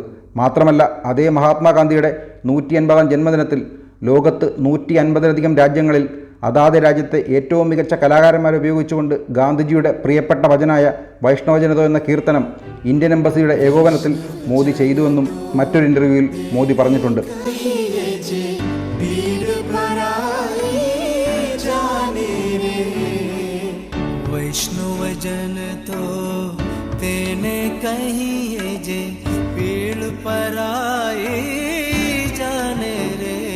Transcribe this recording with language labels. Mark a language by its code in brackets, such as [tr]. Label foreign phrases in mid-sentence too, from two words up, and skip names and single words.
[ml] മാത്രമല്ല അതേ മഹാത്മാഗാന്ധിയുടെ 150-ാം ജന്മദിനത്തിൽ ലോകത്ത് 150-ലധികം രാജ്യങ്ങളിൽ അതാത് രാജ്യത്തെ ഏറ്റവും മികച്ച കലാകാരന്മാരെ ഉപയോഗിച്ചുകൊണ്ട് ഗാന്ധിജിയുടെ പ്രിയപ്പെട്ട ഭജനായ വൈഷ്ണവജനതോ എന്ന കീർത്തനം ഇന്ത്യൻ എംബസിയുടെ ഏകോപനത്തിൽ മോദി ചെയ്തുവെന്നും മറ്റൊരു ഇൻ്റർവ്യൂവിൽ മോദി പറഞ്ഞിട്ടുണ്ട്. [gu] વૈષ્ણવ જન તો તેને કહીએ જે પીડ પરાઈ જાણે રે